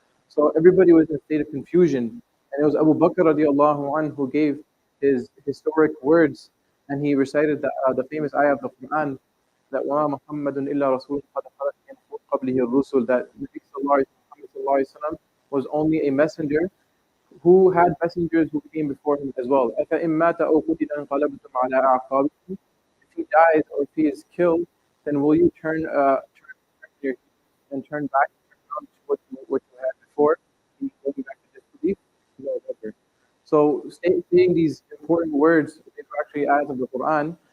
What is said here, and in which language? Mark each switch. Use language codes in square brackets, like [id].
[en] So everybody was in a state of confusion, and it was Abu Bakr radiallahu anhu who gave his historic words, and he recited the famous ayah of the Quran that [ar] وَمَا مُحَمَّدٌ إِلَّا رَسُولٌ قَدْ خَلَتْ مِنْ قَبْلِهِ الرُّسُلُ, [en] that Nabi sallallahu alayhi wa sallam was only a messenger who had messengers who came before him as well. [ar] أَفَإِن مَاتَ أَوْ قُتِلَ انقلبتم على أعقابكم. [en] If he dies or if he is killed, then will you turn your and turn back to what you had before, going back to disbelief? No, never. So saying these important words, these were actually ayahs of the Quran.